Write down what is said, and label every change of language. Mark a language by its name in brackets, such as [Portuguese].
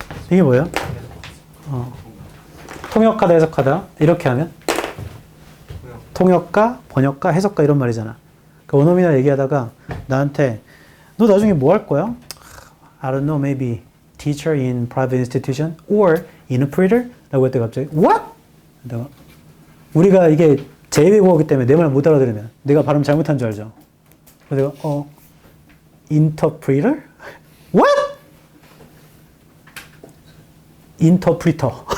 [Korean] 이게 뭐예요? 통역하다, 해석하다. 이렇게 하면? 통역가, 번역가, 해석가 이런 말이잖아. 그 원어민이나 얘기하다가 나한테 너 나중에 뭐 할 거야? [English] I don't know, maybe teacher in private institution or interpreter? [Korean] 라고 했더니 갑자기 What? 내가 우리가 이게 제2외국어이기 때문에 내 말 못 알아들으면 내가 발음 잘못한 줄 알죠? 그래서 내가 [English] interpreter? What? interpreter.